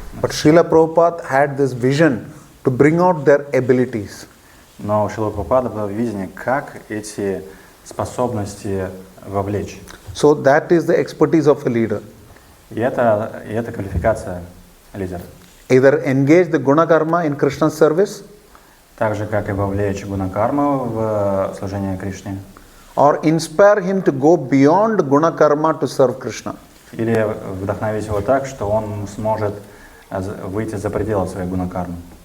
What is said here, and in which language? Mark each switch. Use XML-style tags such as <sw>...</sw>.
<en>But Srila Prabhupada had this vision to bring out their abilities.</en> <ru>Но у Шрилы Прабхупады было видение, как эти способности вовлечь.</ru> <en>So that is the expertise of a leader.</en> <ru>И это квалификация лидера.</ru> <en>Either engage the guna karma in Krishna's service,</en> <ru>Так же, как и вовлечь гуна-карму в служение Кришне.</ru> <en>or inspire him to go beyond guna karma to serve Krishna.</en> <ru>Или вдохновить его так, что он сможет выйти за пределы своей гуна-кармы.</ru>